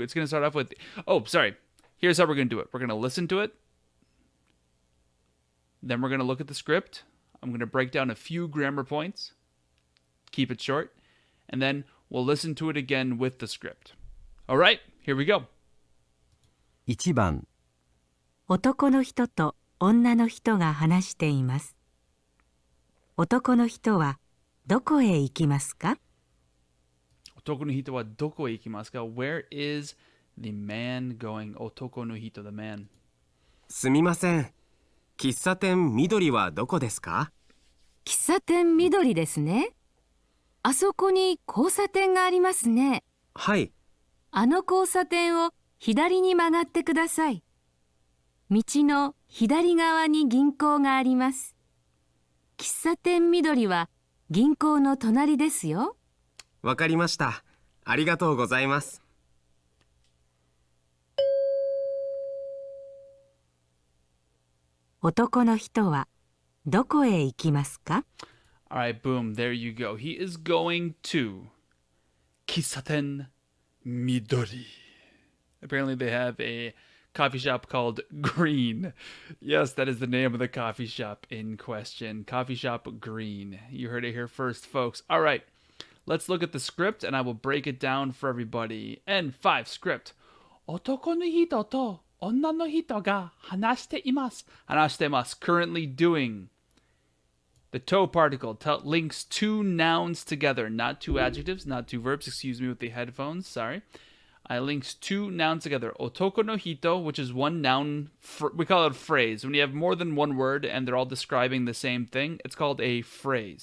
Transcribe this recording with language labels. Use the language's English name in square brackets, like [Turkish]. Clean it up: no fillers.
[English] It's going to start off with... Oh, sorry. Here's how we're going to do it. We're going to listen to it. Then we're going to look at the script. I'm going to break down a few grammar points. Keep it short. And then we'll listen to it again with the script. All right? Here we go. [Japanese] 1番男の人と女の人が話しています。男の人はどこへ行きますか？男の人はどこへ行きますか? [English] Where is the man going? [Japanese] 男の人 [English] the man. [Japanese] すみません。喫茶店緑はどこですか？喫茶店緑ですね。あそこに交差点がありますね。はい。あの交差点を左に曲がってください。道の左側に銀行があります。喫茶店緑は銀行の隣ですよ。わかりました。ありがとうございます。男の人はどこへ行きますか？ [English] Alright, boom, there you go. He is going to 喫茶店緑. Apparently they have a coffee shop called Green. Yes, that is the name of the coffee shop in question. Coffee shop Green. You heard it here first, folks. All right, let's look at the script and I will break it down for everybody. N5 script. [Japanese] 男の人と女の人が話しています。話しています. [English] Currently doing. The to particle links two nouns together, not two adjectives, not two verbs. Excuse me with the headphones. Sorry. I links two nouns together. Otoko no hito, which is one noun, we call it a phrase. When you have more than one word and they're all describing the same thing, it's called a phrase.